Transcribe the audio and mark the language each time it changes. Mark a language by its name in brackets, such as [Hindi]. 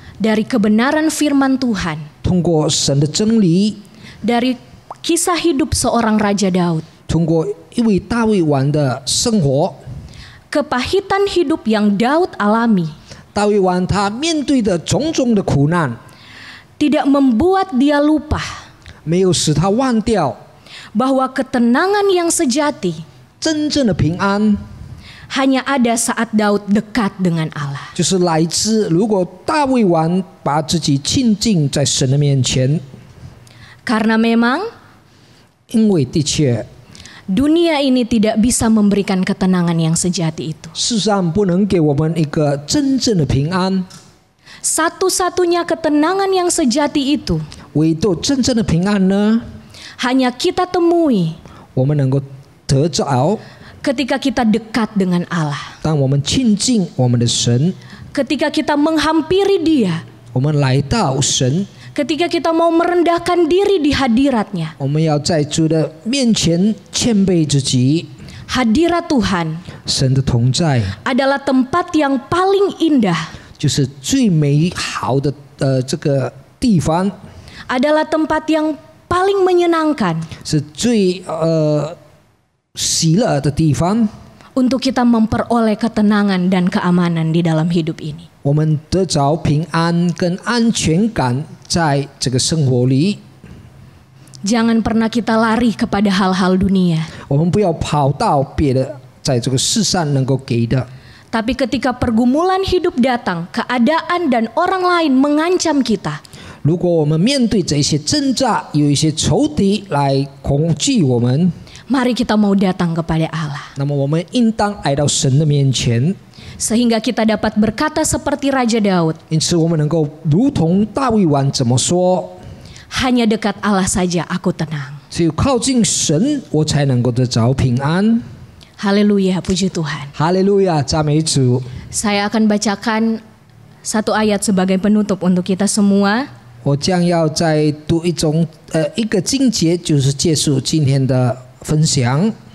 [Indonesian] dari kebenaran firman Tuhan, [Chinese] 通过神的真理， [Indonesian] dari kisah hidup seorang Raja Daud, [Chinese] 通过一位大卫王的生活。 [Indonesian] kepahitan hidup yang Daud alami [Chinese] 大卫王他面对的种种的苦难， [Indonesian] tidak membuat dia lupa [Chinese] 没有使他忘掉 [Indonesian] bahwa ketenangan yang sejati [Chinese] 真正的平安， [Indonesian] hanya ada saat Daud dekat dengan Allah. [Chinese] 就是来自如果大卫王把自己浸浸在神的面前， [Indonesian] Karena memang [Chinese] 因为的确， [Indonesian] dunia ini tidak bisa memberikan ketenangan yang sejati itu. [Chinese] 世上不能给我们一个真正的平安， [Indonesian] Satu-satunya ketenangan yang sejati itu [Chinese] 唯独真正的平安呢， [Indonesian] hanya kita temui [Chinese] 我们能够得着。 [Indonesian] ketika kita dekat dengan Allah. [Chinese] 当我们亲近我们的神， [Indonesian] Ketika kita menghampiri Dia. [Chinese] 我们来到神， [Indonesian] Ketika kita mau merendahkan diri di hadiratnya. [Chinese] 我们要在主的面前谦卑自己。 [Indonesian] Hadirat Tuhan [Chinese] 神的同在 [Indonesian] adalah tempat yang paling indah. [Chinese] 就是最美好的这个地方， [Indonesian] Adalah tempat yang paling menyenangkan [Chinese] 是最喜乐的地方。 [Indonesian] untuk kita memperoleh ketenangan dan keamanan di dalam hidup ini. [Chinese] 我们得着平安跟安全感在这个生活里。 [Indonesian] Jangan pernah kita lari kepada hal-hal dunia. [Chinese] 我们不要跑到别的在这个世上能够给的， [Indonesian] Tapi ketika pergumulan hidup datang, keadaan dan orang lain mengancam kita, [Chinese] 如果我们面对这些挣扎，有一些仇敌来恐惧我们， [Indonesian] mari kita mau datang kepada Allah. [Chinese] 那么我们应当来到神的面前， [Indonesian] Sehingga kita dapat berkata seperti Raja Daud, [Chinese] 因此我们能够如同大卫王怎么说？ [Indonesian] hanya dekat Allah saja aku tenang. [Chinese] 只有靠近神，我才能够得着平安。 [Indonesian] Haleluya, puji Tuhan. [Chinese] 哈利路亚，赞美主！ [Indonesian] Saya akan bacakan satu ayat sebagai penutup untuk kita semua. [Chinese] 我将要再读一个经节，就是结束今天的分享。